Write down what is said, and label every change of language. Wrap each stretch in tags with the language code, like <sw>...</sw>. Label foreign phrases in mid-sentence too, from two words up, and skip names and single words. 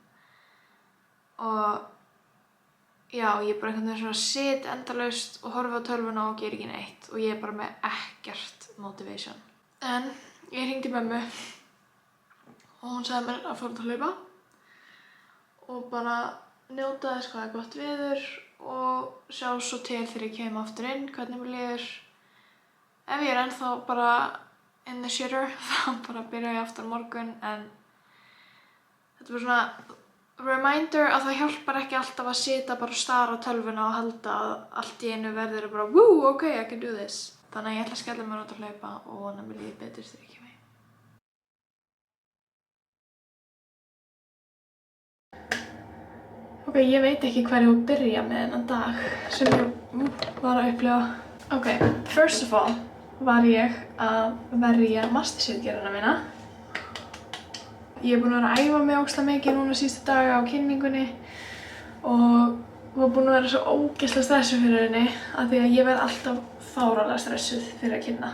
<is>Og já, ég bara einhvern veginn svona sit endalaust og horfi á tölvuna og ger ekki neitt og ég bara með ekkert motivation. En ég hringdi mömmu og hún sagði mér að fara út að hlaupa og bara njóta þess hvað gott veður og sjá svo til þegar ég kem aftur inn hvernig mér líður. Ef ég ennþá bara</is> <en>in the shitter</en> <is>þá bara byrja ég aftur á morgun en þetta bara svona reminder að það hjálpar ekki alltaf að sita bara og stara á tölvuna og halda að allt í einu verður bara</is> <en>woo, okay, I can do this.</en> <is>Þannig að ég ætla að skella mér út að hlaupa og vona mér líði betur þegar ég kem heim. Ok, ég veit ekki hvar ég á að byrja með þennan dag sem ég var að upplifa. Ok,</is> <en>first of all</en> <is>var ég að verja mastersritgerðina mína. Ég búin að vera að æfa mig ógeðslega mikið núna síðustu daga á kynningunni og var búin að vera svo ógeðslega stressuð fyrir henni af því að ég verð alltaf fáralega stressuð fyrir að kynna.</is>